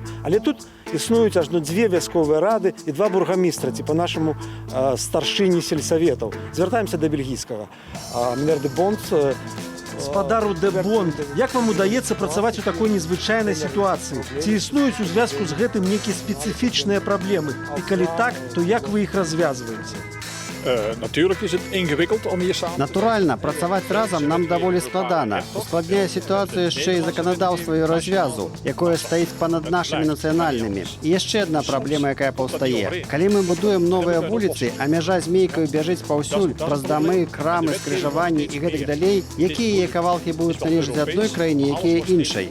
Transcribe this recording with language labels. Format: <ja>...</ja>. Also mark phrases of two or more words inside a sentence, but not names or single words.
<be>Але тут існуюць ажно дзве вясковыя рады і два бургамістра, ці па-нашаму старшыні сельсаветаў. Звяртаемся да бельгійскага. Мінер де Бонд. Спадару де Бонд, як вам удаецца працаваць у такой незвычайнай сітуацыі? Ці існуюць у звязку з гэтым нейкія спецыфічныя праблемы? І калі так, то як вы іх развязваеце?</be> <nl>Natuurlijk is het ingewikkeld om hier samen...</nl> <be>Натуральна, працаваць разам нам даволі складана. Ускладняе сітуацыю яшчэ і заканадаўства і развязу, якое стаіць панад нашымі нацыянальнымі. І яшчэ адна праблема, якая паўстае. Калі мы будуем новыя вуліцы, а мяжа змейкаю бяжыць паўсюль, праз дамы, крамы, скрыжаванні і гэтак далей, якія кавалкі будуць належаць адной краіне, якія іншай.</be>